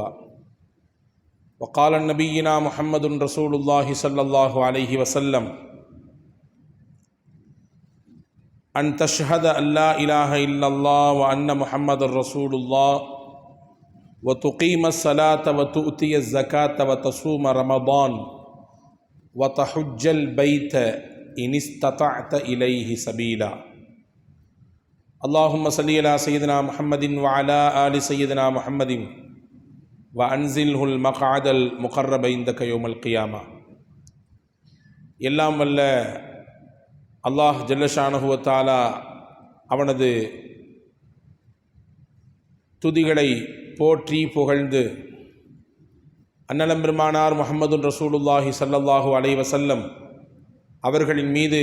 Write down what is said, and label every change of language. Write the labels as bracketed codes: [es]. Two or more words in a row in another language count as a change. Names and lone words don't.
[ar] وقال نبينا محمد رسول الله صلى الله عليه وسلم: أن تشهد أن لا إله إلا الله وأن محمد رسول الله وتقيم الصلاة وتؤتي الزكاة وتصوم رمضان وتحج البيت إن استطعت إليه سبيلا. اللهم صل على سيدنا محمد وعلى آل سيدنا محمد وأنزله المقعد المقرب عندك يوم القيامة. [ta] எல்லாம் வல்ல [ar] الله جل شأنه وتعالى [ta] அவனது துதிகளை போற்றி புகழ்ந்து அன்னலம் பெருமானார் [ar] محمد رسول الله صلى الله عليه وسلم [ta] அவர்களின் மீது